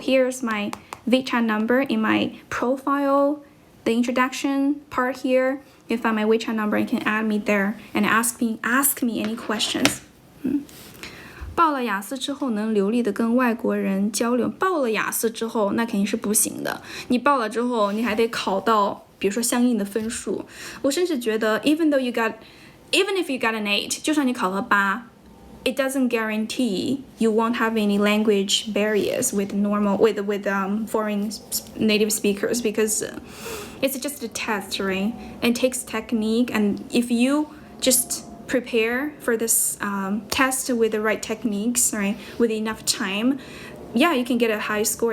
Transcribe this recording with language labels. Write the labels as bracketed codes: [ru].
[en] Here's my WeChat number in my profile. The introduction part here, you can find my WeChat number. You can add me there and ask me any questions. [zh] 报了雅思之后能流利的跟外国人交流。报了雅思之后，那肯定是不行的。你报了之后，你还得考到，比如说相应的分数。我甚至觉得 [en] even if you got an 8, [zh] 就算你考了8。 [en] It doesn't guarantee you won't have any language barriers with foreign native speakers because it's just a test, right? It takes technique, and if you just prepare for this test with the right techniques, right, with enough time, you can get a high score.